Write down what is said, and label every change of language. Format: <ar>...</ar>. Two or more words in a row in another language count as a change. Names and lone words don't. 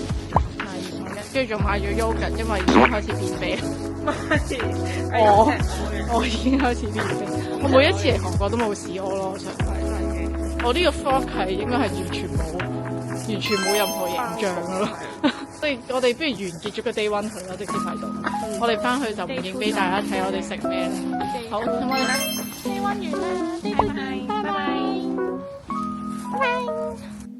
<yue>跟住仲買咗 yogurt，因為已經開始便秘。我已經開始便秘。我每一次嚟韓國都冇試屙咯，我想講。我呢個 vlog 係應該係完全冇任何形象噶咯。所以我哋不如完結咗個</yue> <en>day one</en> <yue>佢啦，直接喺度。我哋翻去就唔影俾大家睇我哋食咩啦。好，咁我哋</yue> <en>day one</en> <yue>完啦，</yue> <en>day two，</en> <yue>拜拜。</yue>